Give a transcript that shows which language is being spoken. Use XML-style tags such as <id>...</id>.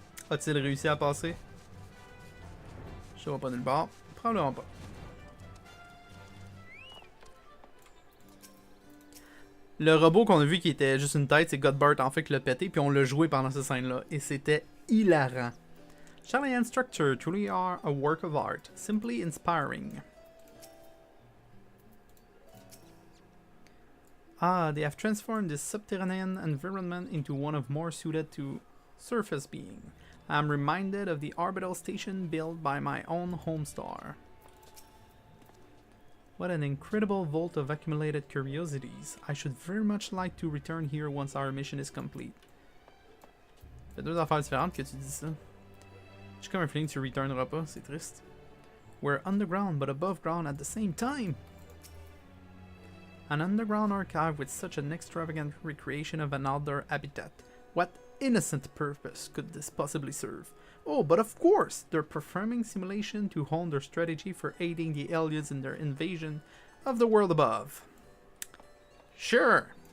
<fr>A-t-il réussi à passer? Je vois pas nulle part. Probablement pas. Le robot qu'on a vu qui était juste une tête, c'est Godbert en fait qui l'a pété, puis on l'a joué pendant cette scène-là. Et c'était hilarant.</fr> <en>Charlie and Structure truly are a work of art. Simply inspiring. Ah, they have transformed this subterranean environment into one of more suited to surface being. I am reminded of the orbital station built by my own home star. What an incredible vault of accumulated curiosities. I should very much like to return here once our mission is complete.</en> <fr>C'est deux affaires différentes que tu dis ça. J'ai comme un feeling que tu returneras pas, c'est triste.</fr> <en>We're underground but above ground at the same time. An underground archive with such an extravagant recreation of an outdoor habitat. What innocent purpose could this possibly serve? Oh, but of course, they're performing simulation to hone their strategy for aiding the aliens in their invasion of the world above. Sure.</en>